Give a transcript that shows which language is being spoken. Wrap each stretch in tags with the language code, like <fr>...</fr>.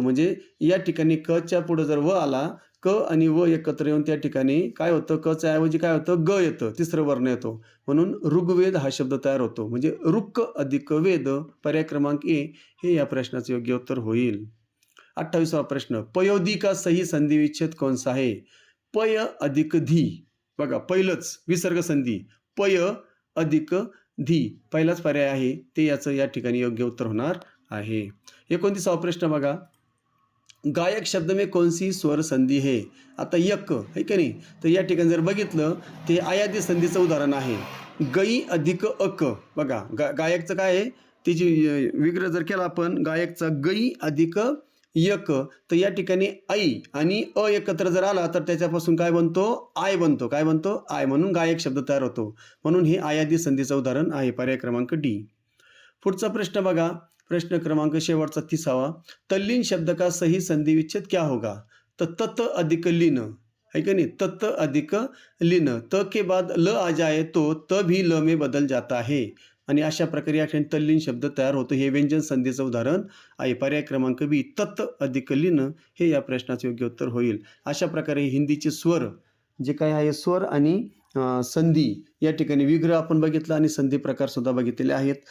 <mr>म्हणजे या ठिकाणी क च्या पुढे जर व आला, क आणि व एकत्र येऊन त्या ठिकाणी काय होतं, क च्या ऐवजी काय होतं, ग येतं, तिसरं वर्ण येतो. म्हणून ऋग्वेद हा शब्द तयार होतो. म्हणजे ऋक अधिक वेद, पर्याय क्रमांक ए हे या प्रश्नाचे योग्य उत्तर होईल.</mr> <hi>28वा प्रश्न, पयोधी का सही संधी विच्छेद कौन सा है.</hi> <mr>पय अधिक धी, बघा पहिलंच विसर्ग संधी, पय अधिक धी पहिलाच पर्याय आहे, ते याचं या ठिकाणी योग्य उत्तर होणार आहे. 29वा प्रश्न बघा,</mr> <hi>गायक शब्द में कौन सी स्वर संधी है.</hi> <mr>आता यक आहे की नाही, तर या ठिकाणी जर बघितलं, ते आयादी संधीचं उदाहरण आहे. गई अधिक अक, बघा गायकचं काय आहे, त्याची विग्रह जर केला आपण, गायकचा गई अधिक यक, तर या ठिकाणी आई आणि अ एकत्र जर आला तर त्याच्यापासून काय बनतो, आय बनतो. काय बनतो, आय. म्हणून गायक शब्द तयार होतो. म्हणून हे आयादी संधीचं उदाहरण आहे, पर्याय क्रमांक डी. पुढचा प्रश्न बघा,</mr> <hi>प्रश्न क्रमांक शेवटचा 30वा, तल्लीन शब्द का सही संधी विच्छेद क्या होगा.</hi> <mr>तर</mr> <hi>तत अधिक लीन है कि नहीं, तत अधिक लीन, त के बाद ल आ जाए तो त भी ल में बदल जाता है.</hi> <mr>आणि अशा प्रकारे या ठिकाणी तल्लीन शब्द तयार होतो. हे व्यंजन संधीचं उदाहरण आहे. पर्याय क्रमांक बी तत अधिक लीन हे या प्रश्नाचे योग्य उत्तर होईल. अशा प्रकारे हिंदीचे स्वर जे काय आहे, स्वर आणि संधी या ठिकाणी विग्रह आपण बघितला आणि संधी प्रकार सुद्धा बघितलेले आहेत.</mr>